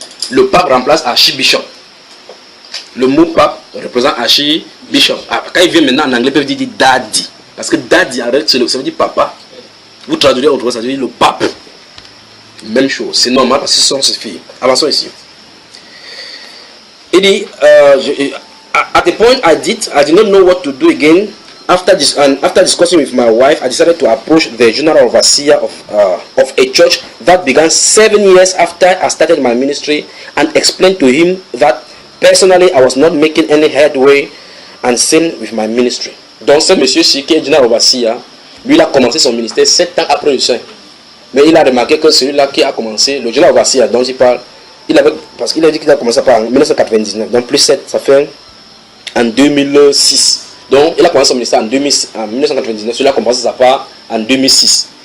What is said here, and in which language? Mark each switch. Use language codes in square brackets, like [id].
[fr] Le pape remplace archibishop. Le mot pape représente archibishop. Quand il vient maintenant en anglais, ils peuvent dire daddy. Parce que daddy, ça veut dire papa. Vous traduisez autrement, ça veut dire le pape. Même chose. C'est normal parce que ce sont ses filles. Avançons ici. Il dit, [en] at the point I did not know what to do again. After discussing with my wife, I decided to approach the general overseer of a church that began 7 years after I started my ministry and explained to him that personally I was not making any headway and sin with my ministry. [fr] Donc ce monsieur-ci qui est general overseer, lui il a commencé son ministère 7 ans après le saint. Mais il a remarqué que celui-là qui a commencé, le general overseer dont il parle, parce qu'il a dit qu'il a commencé en 1999, donc plus 7, ça fait en 2006. Donc, il a commencé son ministère en 1999, celui-là a commencé sa part en 2006.